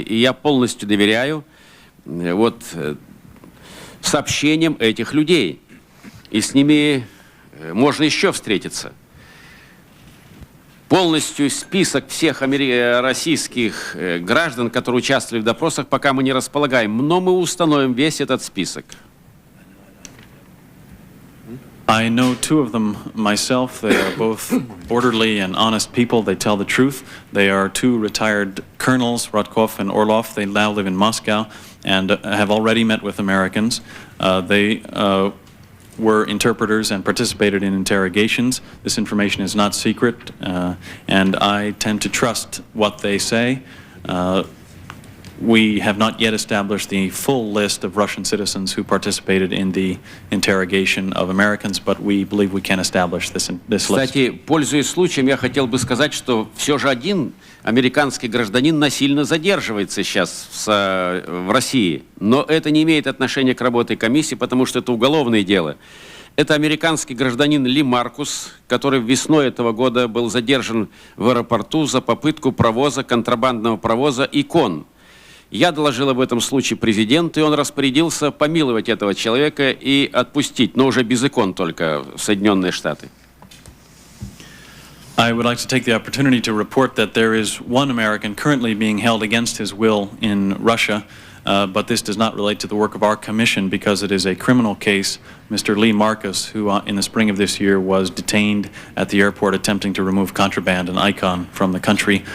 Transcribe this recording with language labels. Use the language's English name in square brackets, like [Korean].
[Russian] И я полностью доверяю сообщениям этих людей. И с ними можно еще встретиться. Полностью список всех российских граждан, которые участвовали в допросах, пока мы не располагаем. Но мы установим весь этот список. [English] I know two of them myself. They are both orderly and honest people. They tell the truth. They are two retired colonels, Rodkov and Orlov. They now live in Moscow and have already met with Americans. They were interpreters and participated in interrogations. This information is not secret, and I tend to trust what they say. We have not yet established the full list of Russian citizens who participated in the interrogation of Americans, but we believe we can establish this list. [Russian] Кстати, пользуясь случаем, я хотел бы сказать, что все же один американский гражданин насильно задерживается сейчас в России. Но это не имеет отношения к работе комиссии, потому что это уголовное дело. Это американский гражданин Ли Маркус, который весной этого года был задержан в аэропорту за попытку контрабандного провоза икон. Я доложил об этом случае президенту, и он распорядился помиловать этого человека и отпустить, но уже без икон только в Соединенные Штаты. [English] I would like to take the opportunity to report that there is one American currently being held against his will in Russia, but this does not relate to the work of our commission because it is a criminal case. Mr. Lee Marcus, who in the spring of this year was detained at the airport attempting to remove contraband, an icon, from the country.